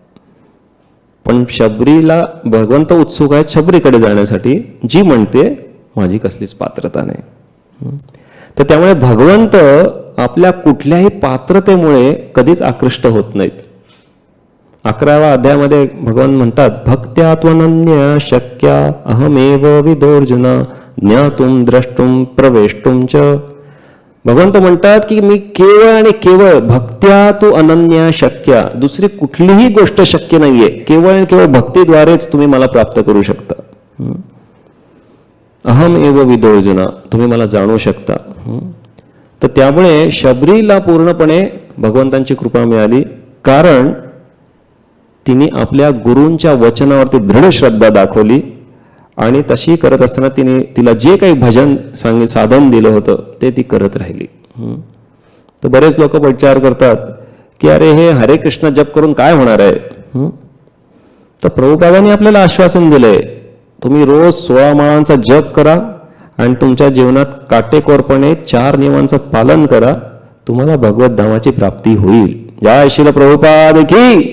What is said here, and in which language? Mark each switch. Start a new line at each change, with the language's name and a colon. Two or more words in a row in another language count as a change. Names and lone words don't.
Marathi: पण शबरीला भगवंत उत्सुक आहेत शबरीकडे जाण्यासाठी, जी म्हणते माझी कसलीच पात्रता नाही. तर त्यामुळे भगवंत आपल्या कुठल्याही पात्रतेमुळे कधीच आकृष्ट होत नाहीत. 11व्या अध्यायामध्ये भगवान म्हणतात
Sanskrit: भक्त्या त्वनन्य शक्या अहमेव विदोर्जुना ज्ञातुम द्रष्टुम प्रवेष्टुम च.
Marathi: भगवंत म्हणतात की मी केवळ आणि केवळ
Sanskrit: भक्त्या तू अनन्या शक्या,
Marathi: दुसरी कुठलीही गोष्ट शक्य नाहीये, केवळ आणि केवळ भक्तीद्वारेच तुम्ही मला प्राप्त करू शकता.
Sanskrit: अहम एव विदोर्जुना,
Marathi: तुम्ही मला जाणू शकता. तर त्यामुळे शबरीला पूर्णपणे भगवंतांची कृपा मिळाली, कारण तिने आपल्या गुरूंच्या वचनावरती दृढ श्रद्धा दाखवली आणि तशी करत असताना तिला जे काही भजन साधन दिलं होतं ते ती करत राहिली. तर बरेच लोक विचार करतात की अरे हे हरे कृष्ण जप करून काय होणार आहे? तर प्रभुपादांनी आपल्याला आश्वासन दिलंय, तुम्ही रोज 16 माळांचा जप करा आणि तुमच्या जीवनात काटेकोरपणे 4 नियमांचं पालन करा, तुम्हाला भगवत धामाची प्राप्ती होईल. जय श्रील प्रभुपाद की.